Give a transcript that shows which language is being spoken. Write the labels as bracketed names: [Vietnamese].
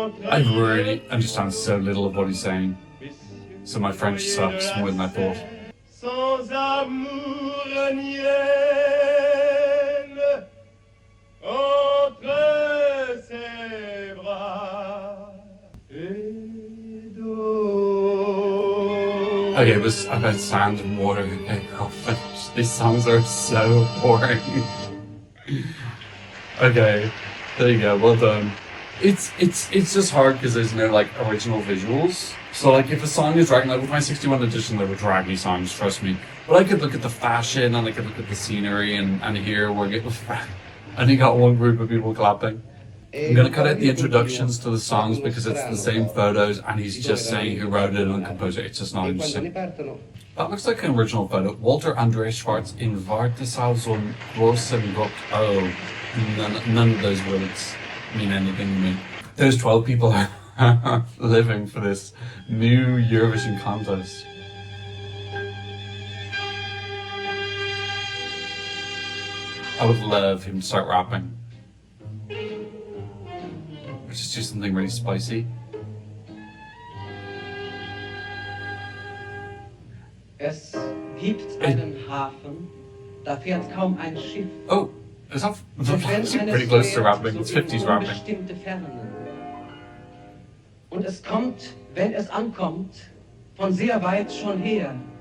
[English] I really understand so little of what he's saying, so my French sucks more than I thought. [French] Sans amour ni haine entre ses bras et d'eau. [English] Okay, it was about sand and water. Okay, I'll finish. These songs are so boring. Okay, there you go. Well done. It's just hard because there's no like original visuals. So like if a song is dragging, like with my 61 edition, there were draggy songs, trust me. But I could look at the fashion and I could look at the scenery and here we're getting only got one group of people clapping. I'm gonna cut out the introductions to the songs because it's the same photos and he's just saying who wrote it and composed it. It's just not interesting. That looks like an original photo. Walter Andreas Schwartz in Wartesaal zum großen Gott. Oh, none of those words mean anything to me. Those 12 people are living for this new Eurovision contest. I would love him to start rapping. Or just do something really spicy. [German] Es gibt einen Hafen, da fährt kaum ein Schiff. [English] Oh, is that pretty close to rapping? It's 50s rapping. [German] Unbestimmte Fernen. Und es kommt, wenn es ankommt, von sehr weit schon her.